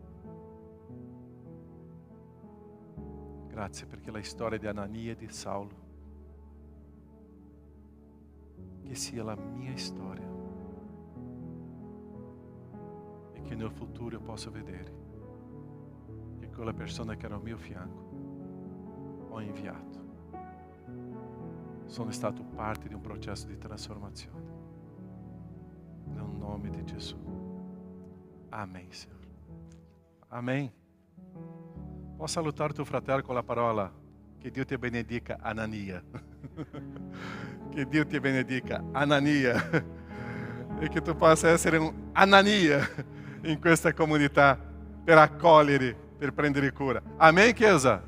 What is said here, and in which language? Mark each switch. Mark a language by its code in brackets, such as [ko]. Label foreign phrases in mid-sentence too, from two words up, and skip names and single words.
[it] Grazie perché la storia di Anania e di Saulo, che sia la mia storia e che nel futuro io possa vedere che quella persona che era al mio fianco ho inviato. Sono stato parte di un processo di trasformazione. Nel nome di Gesù. [pt] Amém, Senhor. Amém. [it] Posso salutar tuo fratello con la parola: che Dio ti benedica, Anania. Che Dio ti benedica, Anania. E che tu possa essere un Anania in questa comunità per accogliere, per prendere cura. Amém, Chiesa?